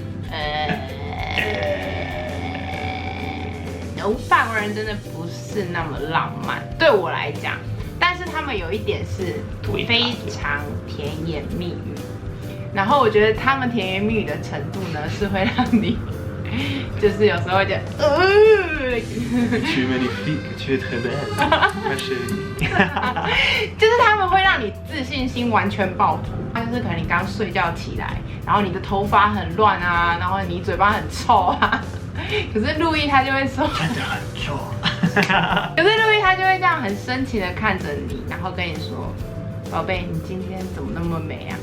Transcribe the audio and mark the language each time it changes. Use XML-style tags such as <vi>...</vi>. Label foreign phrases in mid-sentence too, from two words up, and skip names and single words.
<zh>法国人真的不是那么浪漫，对我来讲。但是他们有一点是非常甜言蜜语，然后我觉得他们甜言蜜语的程度呢，是会让你，就是有时候会觉得</zh> <fr>Tu magnifique, tu es très belle, ma chérie。</fr> <zh>就是他们会让你自信心完全爆棚。就是可能你刚睡觉起来，然后你的头发很乱啊，然后你嘴巴很臭啊。可是路易他就会说，真的很臭。可是路易他就会这样很深情的看着你，然后跟你说：“宝贝，你今天怎么那么美啊？”</zh>